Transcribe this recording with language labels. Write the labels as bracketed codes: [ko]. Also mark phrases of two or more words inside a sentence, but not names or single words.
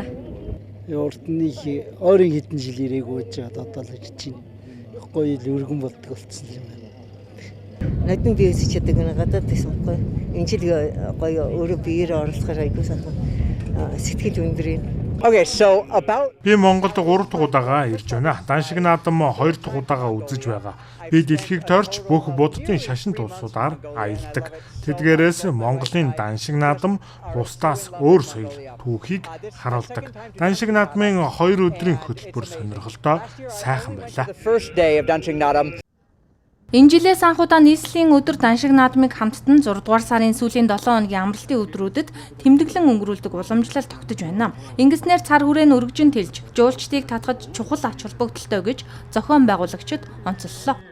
[mn] Урд нь ойрын хэдэн жил ирээгүй жаад одоо л ирж байна. Гоё л өргөн болдог болсон юм байна. Надад би өсөж чаддаг нэг гадаад байсан байхгүй. Энэ жил гоё өөрөө биеэр оролцохоор айгуу санаа сэтгэл өндөр. [en] Okay, so about [mn] Би Монголд 3 дахь удаага ирж байна. Даншиг наадам 2 дахь удаага үзэж байгаа. Би дэлхийг тойрч бүх буддын шашин улсуудаар аялдаг. Тэдгээрээс Монголын даншиг наадам бусдаас өөр соёл түүхийг харуулдаг. Даншиг наадмын 2 өдрийн хөтөлбөр сонирхолтой сайхан байлаа. [en] the first day of Danshig Naadam. [mn] Энэ жилээс анхудаа нийслэлийн өдөр даншиг наадмыг хамттан 6 дугаар сарын сүүлийн 7 хоногийн амралтын өдрүүдэд тэмдэглэн өнгөрүүлдэг уламжлал тогтож байна. Ингэснээр цар хүрээн өргөжин тэлж, жуулчдыг татгаж чухал ач холбогдолтой гэж зохион байгуулагчид онцоллоо.